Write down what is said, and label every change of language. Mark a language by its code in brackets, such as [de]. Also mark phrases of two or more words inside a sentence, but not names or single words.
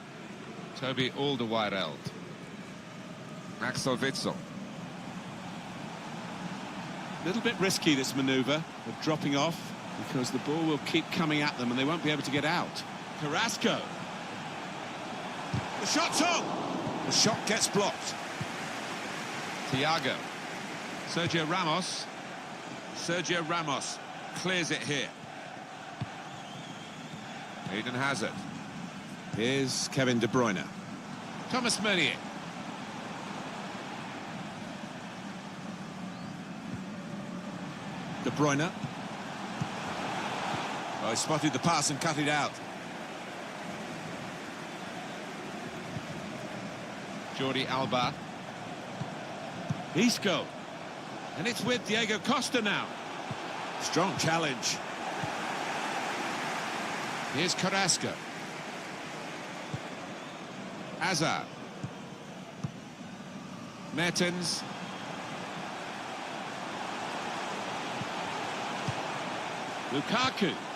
[en] Toby Alderweireld. Axel Witsel. A little bit risky, this manoeuvre of dropping off, because the ball will keep coming at them and they won't be able to get out. Carrasco. The shot's on. The shot gets blocked. Thiago. Sergio Ramos. Sergio Ramos clears it here. Eden Hazard. Here's Kevin De Bruyne. Thomas Meunier. De Bruyne. Oh, he spotted the pass and cut it out. Jordi Alba. Isco. And it's with Diego Costa now. Strong challenge. Here's Carrasco. Hazard. Mertens. Lukaku.